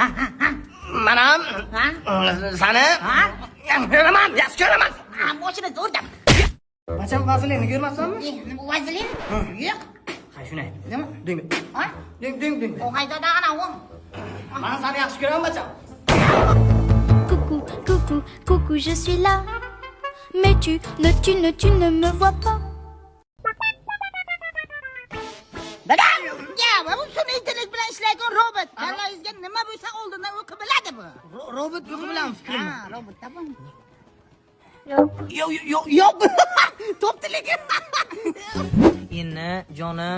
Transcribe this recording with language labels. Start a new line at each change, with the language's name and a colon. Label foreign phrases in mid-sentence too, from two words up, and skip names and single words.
Uzbek: Manam Ha? seni Ha? yaxshi ko'raman. Ha, moshina zo'rda. Bacham vazilinni ko'rmasdanmi? Nima vazilin? Yo'q. Ha, shuni. Nima? Ding. Ha? Ding. Og'ay dada, ana u. Men seni yaxshi ko'raman, bacham.
French: Coucou, je suis là. Mais tu ne me vois pas.
Uzbek: Dada! Ya, bu sun'iy intellekt bilan ishlaydigan robot. Kallangizga nima bo'lsa oldindan o'qib biladi bu. Robot yo'q bilan fikrim. Ha, robotda bu. Yo'q. To'ptiligi. Endi jonim.